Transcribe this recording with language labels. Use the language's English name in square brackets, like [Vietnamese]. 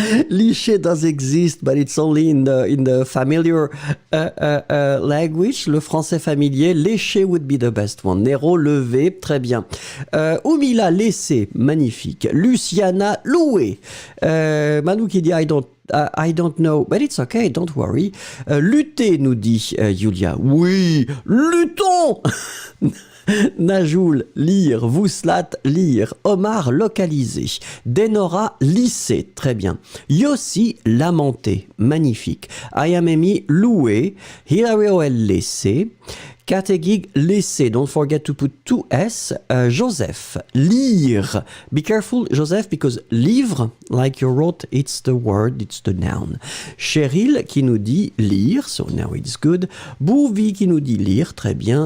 [English] Licher does exist, but it's only in the familiar language, [French] le français familier. [English] Lécher would be the best one. [French] Nero, lever, très bien. Oumila, laisser, magnifique. Luciana, louer. [English] Manu [French] qui dit [English] I don't know, but it's okay, don't worry. [French] Lutter, nous dit Julia. Oui, luttons. Najoul, lire. Vouslat, lire. Omar, localiser. Denora, lisser. Très bien. Yossi, lamenter. Magnifique. Ayamemi, louer. Hilario, laisser. [English] Kategig, laisser. Don't forget to put two S. Joseph, lire. Be careful, Joseph, because livre, like you wrote, it's the word, it's the noun. [French] Cheryl qui nous dit lire, [English] so now it's good. [French] Bouvi qui nous dit lire, très bien.